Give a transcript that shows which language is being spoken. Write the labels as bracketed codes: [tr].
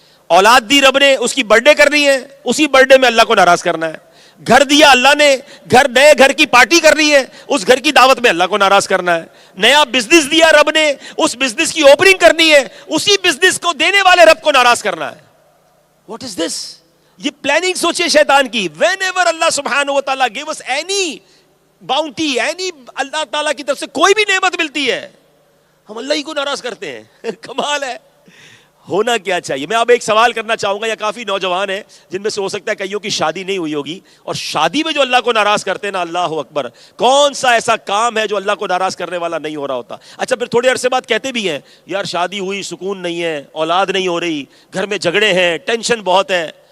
[ur] اولاد دی رب نے, اس کی برتھ ڈے کرنی ہے, اسی برتھ ڈے میں اللہ کو ناراض کرنا ہے. گھر دیا اللہ نے, نئے گھر کی پارٹی کرنی ہے, اس گھر کی دعوت میں اللہ کو ناراض کرنا ہے. نیا بزنس دیا رب نے, اس بزنس کی اوپننگ کرنی ہے, اسی بزنس کو دینے والے رب کو ناراض کرنا ہے. [en] What is this? [ur] یہ پلاننگ سوچے شیطان کی. [en] whenever Allah سبحانہ و تعالیٰ گیو اس اینی باؤنٹی, [ur] any اللہ تعالیٰ کی طرف سے کوئی بھی نعمت ملتی ہے, ہم اللہ ہی کو ناراض کرتے ہیں. کمال ہے. ہونا کیا چاہیے؟ میں اب ایک سوال کرنا چاہوں گا, یا کافی نوجوان ہیں جن میں سے ہو سکتا ہے کئیوں کی شادی نہیں ہوئی ہوگی, اور شادی میں جو اللہ کو ناراض کرتے ہیں نا, اللہ اکبر, کون سا ایسا کام ہے جو اللہ کو ناراض کرنے والا نہیں ہو رہا ہوتا؟ اچھا پھر تھوڑے عرصے بعد کہتے بھی ہیں یار شادی ہوئی, سکون نہیں ہے, اولاد نہیں ہو رہی, گھر میں جھگڑے ہیں, ٹینشن بہت ہے.